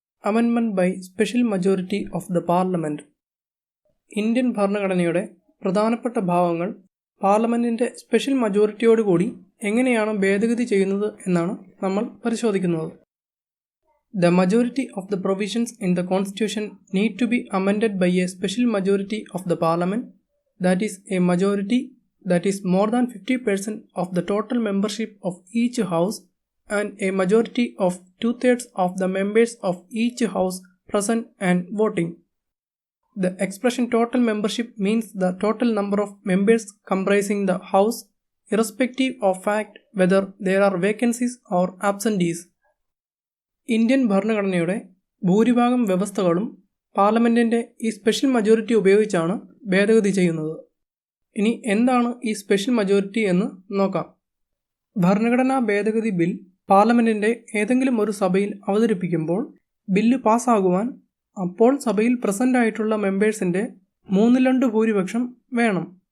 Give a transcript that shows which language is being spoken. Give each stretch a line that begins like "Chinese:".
English: Amendment by special majority of the parliament.
Malayalam: Indian ഭരണഘടനയുടെ പ്രധാനപ്പെട്ട ഭാഗങ്ങൾ പാർലമെൻറ്റിൻ്റെ സ്പെഷ്യൽ മജോറിറ്റിയോടുകൂടി എങ്ങനെയാണ് ഭേദഗതി ചെയ്യുന്നത് എന്നാണ് നമ്മൾ പരിശോധിക്കുന്നത്.
English: The majority of the provisions in the Constitution need to be amended by a special majority of the Parliament, that is, a majority that is more than 50% of the total membership of each House and a majority of 2/3 of the members of each House present and voting. The expression total membership means the total number of members comprising the House, irrespective of fact whether there are vacancies or absentees.
Malayalam: Indian ഭരണഘടനയുടെ ഭൂരിഭാഗം വ്യവസ്ഥകളും പാർലമെൻറ്റിൻ്റെ ഈ special majority ഉപയോഗിച്ചാണ് ഭേദഗതി ചെയ്യുന്നത്. ഇനി എന്താണ് ഈ സ്പെഷ്യൽ മജോറിറ്റി എന്ന് നോക്കാം. ഭരണഘടനാ ഭേദഗതി ബിൽ പാർലമെൻറ്റിൻ്റെ ഏതെങ്കിലും ഒരു സഭയിൽ അവതരിപ്പിക്കുമ്പോൾ ബില്ല് പാസ്സാകുവാൻ അപ്പോൾ സഭയിൽ പ്രസൻ്റ് ആയിട്ടുള്ള മെമ്പേഴ്സിൻ്റെ 3/2 ഭൂരിപക്ഷം വേണം.